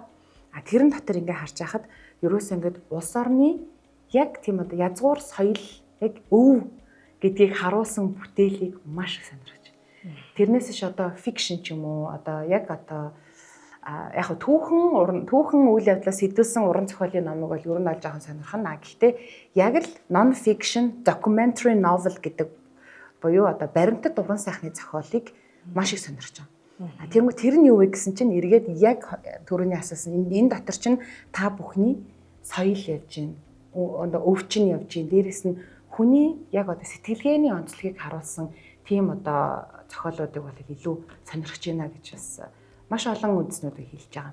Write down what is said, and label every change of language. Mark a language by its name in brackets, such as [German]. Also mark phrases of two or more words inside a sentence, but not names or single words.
[Mongolian] Тэрэн дотор ингээ харж байхад ерөөсө ингээд улс орны яг тийм одоо язгуур соёл яг өв гэдгийг харуулсан бүтээлийг маш их сонирхож. Тэрнээс ш одоо фикшн ч юм уу одоо яг одоо яг түүхэн үйл явдлаас сэдвүүлсэн уран зохиолын номыг бол ер нь олж байгаа сонирхно. Гэхдээ яг л [English] non fiction documentary novel [Mongolian] гэдэг буюу одоо баримтат уран сайхны зохиолыг маш их сонирхож байгаа. Тэгмээ тэр нь юу вэ гэсэн чинь эргээд яг түрүүний асуусан энэ дотор чинь та бүхний соёл явж гин, одоо өвчин явж гин, дээрэс нь хүний яг одоо сэтгэлгээний онцлогийг харуулсан тийм одоо зохиолуудыг бол илүү сонирхож байна гэж бас маш олон үндэснүүдийг хэлж байгаа.